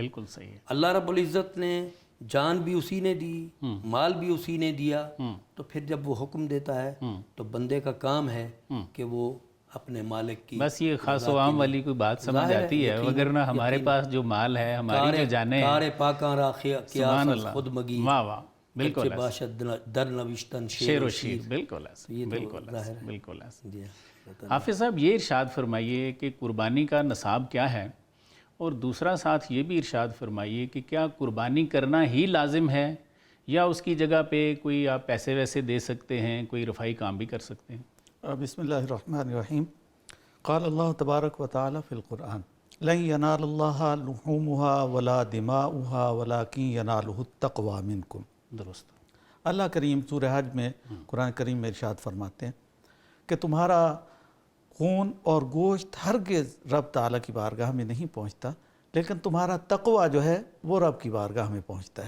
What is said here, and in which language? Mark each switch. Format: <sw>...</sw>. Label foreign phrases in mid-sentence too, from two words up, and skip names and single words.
<ur>بالکل صحیح ہے، اللہ رب العزت نے جان بھی اسی نے دی، مال بھی اسی نے دیا، تو پھر جب وہ حکم دیتا ہے تو بندے کا کام ہے کہ وہ اپنے مالک کی بس یہ خاص و عام والی کوئی بات سمجھ آتی ہے، وگرنہ ہمارے پاس جو مال ہے، ہماری جو جانیں</ur> <fa>کار پاکاں را قیاس از خود مگی،</fa> <ur>واہ واہ، بالکل</ur> <fa>باشد در نوشتن شیر و شیر،</fa> <ur>بالکل ایسا، بالکل ایسا، بالکل ایسا۔ حافظ صاحب یہ ارشاد فرمائیے کہ قربانی کا نصاب کیا ہے، اور دوسرا ساتھ یہ بھی ارشاد فرمائیے کہ کیا قربانی کرنا ہی لازم ہے یا اس کی جگہ پہ کوئی آپ پیسے ویسے دے سکتے ہیں، کوئی رفائی کام بھی کر سکتے ہیں؟</ur> <ar>بسم اللہ الرحمن الرحیم۔ قال اللہ تبارک و تعالی فی القرآن لن ینال اللہ لحومها ولا دماؤها ولکن ینالہ التقوی منکم۔</ar> <ur>درست۔ اللہ کریم سورہ حج میں قرآن کریم میں ارشاد فرماتے ہیں کہ تمہارا خون اور گوشت ہرگز رب تعالیٰ کی بارگاہ میں نہیں پہنچتا، لیکن تمہارا تقوی جو ہے وہ رب کی بارگاہ میں پہنچتا ہے۔</ur>